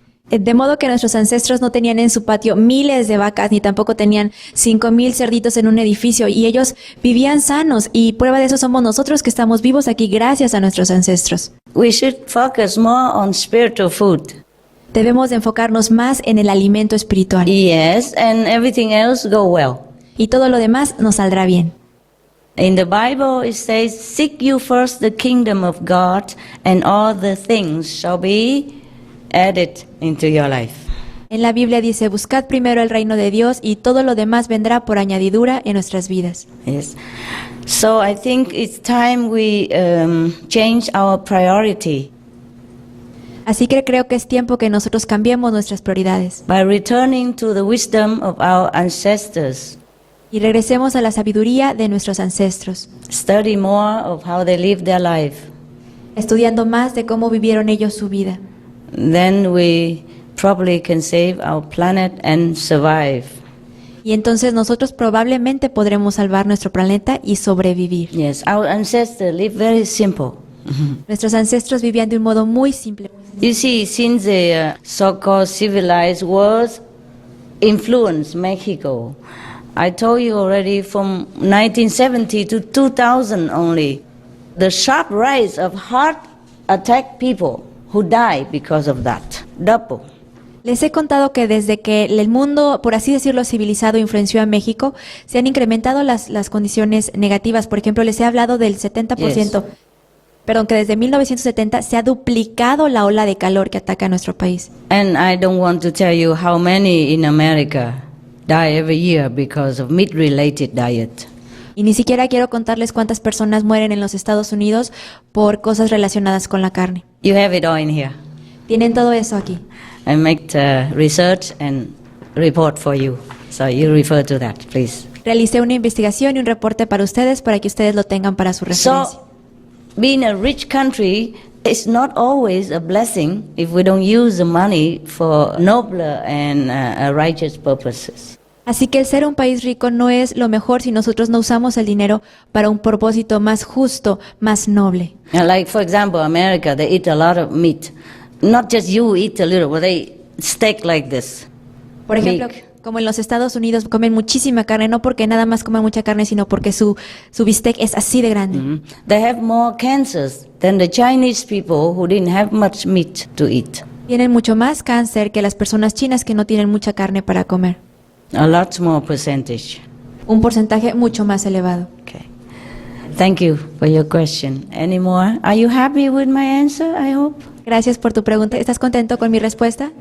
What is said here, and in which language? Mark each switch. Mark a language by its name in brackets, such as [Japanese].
[Spanish] De modo que nuestros ancestros no tenían en su patio miles de vacas, ni tampoco tenían 5,000 cerditos en un edificio, y ellos vivían sanos, y prueba de eso somos nosotros que estamos vivos aquí gracias a nuestros ancestros. [English] We should focus more on spiritual food. [Spanish] Debemos de enfocarnos más en el alimento espiritual. [English] Yes, and everything else go well. [Spanish] Y todo lo demás nos saldrá bien. [English] In the Bible it says, "Seek you first the kingdom of God, and all the things shall be added into your life." [Spanish] En la Biblia dice, buscad primero el reino de Dios y todo lo demás vendrá por añadidura en nuestras vidas. [English] Yes. So I think it's time we change our priority. [Spanish] Así que creo que es tiempo que nosotros cambiemos nuestras prioridades. [English] By returning to the wisdom of our ancestors. [Spanish] Y regresemos a la sabiduría de nuestros ancestros. [English] Study more of how they lived their life. [Spanish] Estudiando más de cómo vivieron ellos su vida. [English] Then we probably can save our planet and survive. [Spanish] Y entonces nosotros probablemente podremos salvar nuestro planeta y sobrevivir. [English] Yes, our ancestors lived very simple. [Spanish] Nuestros ancestros vivían de un modo muy simple. [English] You see, since the so-called civilized world influenced Mexico, I told you already from 1970 to 2000 only, the sharp rise of heart attack people who die because of that. Double. [Spanish] Les he contado que desde que el mundo, por así decirlo, civilizado influenció a México, se han incrementado las condiciones negativas. Por ejemplo, les he hablado del 70%. Yes. Perdón, que desde 1970 se ha duplicado la ola de calor que ataca a nuestro país. [English] And I don't want to tell you how many in America die every year because of meat-related diet. [Spanish] Y ni siquiera quiero contarles cuántas personas mueren en los Estados Unidos por cosas relacionadas con la carne. [English] You have it all in here. [Spanish] Tienen todo eso aquí. [English] I make research and report for you. So you refer to that, please. [Spanish] Realicé una investigación y un reporte para ustedes para que ustedes lo tengan para su referencia. [English] So, being a rich country is not always a blessing if we don't use the money for nobler and righteous purposes. [Spanish] Así que el ser un país rico no es lo mejor si nosotros no usamos el dinero para un propósito más justo, más noble. [English] Like, for example, America, they eat a lot of meat. Not just you eat a little, but they steak like this. [Spanish] Por ejemplo, como en los Estados Unidos comen muchísima carne, no porque nada más comen mucha carne, sino porque su bistec es así de grande. Mm-hmm. [English] They have more cancers than the Chinese people who didn't have much meat to eat. [Spanish] Tienen mucho más cáncer que las personas chinas que no tienen mucha carne para comer. [English] A lot more percentage. [Spanish] Un porcentaje mucho más elevado. [English] Okay. Thank you for your question. Any more? Are you happy with my answer, I hope? [Spanish] Gracias por tu pregunta. ¿Estás contento con mi respuesta?